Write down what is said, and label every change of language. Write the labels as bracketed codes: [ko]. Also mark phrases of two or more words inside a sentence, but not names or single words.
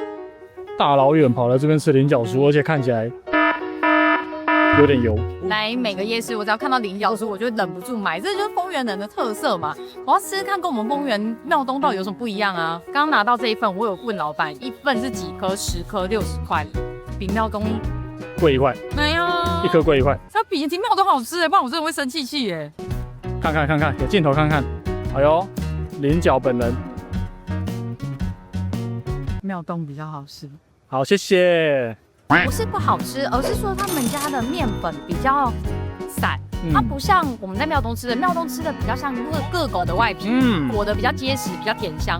[zh] 大老遠跑來這邊吃菱角酥，而且看起來有點油。來每個夜市，我只要看到菱角酥，我就忍不住買，這就是豐原人的特色嘛。我要吃看跟我們豐原廟東到底有什麼不一樣啊？剛剛拿到這一份，我有問老闆，一份是幾顆？10顆60塊，比廟東貴 1塊。沒有。 1顆貴1塊。它比眼睛妙都好吃哎，不然我真的會生氣耶。看看，有鏡頭看看。哎呦，菱角本人。妙東比較好吃。好，謝謝。不是不好吃，而是說他們家的面粉比較散，它不像我們在妙東吃的，妙東吃的比較像个狗的外皮，裹得比較結實，比較甜香。